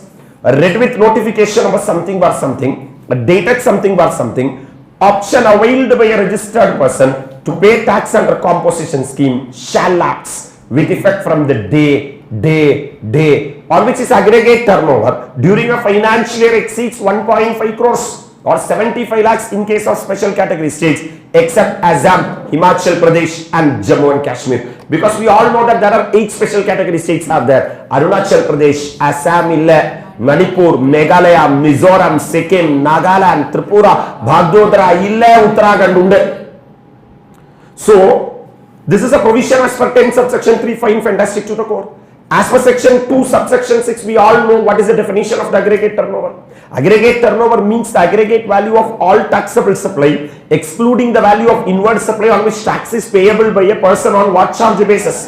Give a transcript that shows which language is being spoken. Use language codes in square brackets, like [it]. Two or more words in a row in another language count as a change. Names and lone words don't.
[en] Read with notification of something bar something, dated something bar something, option availed by a registered person to pay tax under composition scheme shall lapse with effect from the day on which his aggregate turnover during a financial year exceeds 1.5 crores or 75 lakhs in case of special category states except Assam, Himachal Pradesh and Jammu and Kashmir. Because we all know that there are 8 special category states are there. Arunachal Pradesh, Assam, Manipur, Meghalaya, Mizoram, Sikkim, Nagaland, Tripura, Bhagdodara, Uttarakhand. So, this is a provision as per 10 subsection 3, fine, fantastic to the core. As per section 2 subsection 6, we all know what is the definition of the aggregate turnover. Aggregate turnover means the aggregate value of all taxable supply excluding the value of inward supply on which tax is payable by a person on what charge basis?